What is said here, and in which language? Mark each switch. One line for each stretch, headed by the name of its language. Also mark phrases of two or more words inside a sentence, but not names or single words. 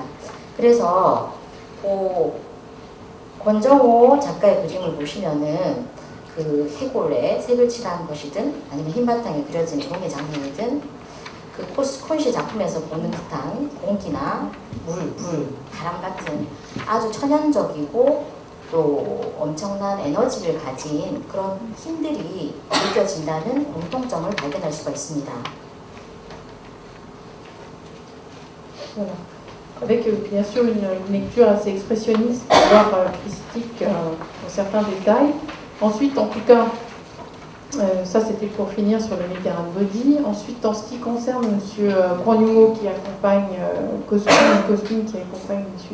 Korean: 그래서 권정호 작가의 그림을 보시면은 그 해골에 색을 칠한 것이든 아니면 흰바탕에 그려진 종의 장면이든 그 코스콘시 작품에서 보는 듯한 공기나 물, 바람 같은 아주 천연적이고 또 엄청난 에너지를 가진 그런 힘들이 느껴진다는 공통점을 발견할 수가 있습니다.
French: Voilà. Avec bien sûr une lecture assez expressionniste, voire christique pour certains détails. Ensuite, en tout cas, ça c'était pour finir sur le Mediterranean Body. Ensuite, en ce qui concerne M. Konumo qui accompagne Cosmin qui accompagne M.